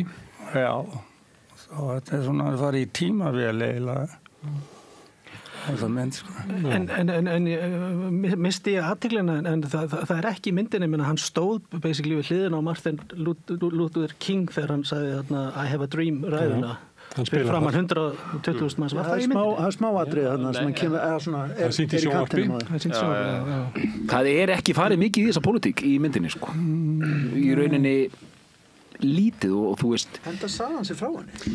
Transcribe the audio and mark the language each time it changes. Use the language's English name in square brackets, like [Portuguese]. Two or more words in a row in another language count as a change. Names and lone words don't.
[Icelandic] Já, svo þetta svona að fara í tímavél eiginlega. En misti ég athyglinna en það ekki í myndinni menn hann stóð basically við hliðina á Martin Luther King þegar hann sagði [English] I have a dream [Icelandic] ræðuna fyrir framan 120.000 manns var það í myndinni? Það smáatrið þarna sem hann kemur það sýnt í sjónvarpi Það ekki farið mikið í þessa pólitík í myndinni sko í rauninni lítið og þú veist Enda sagði hann sér frá henni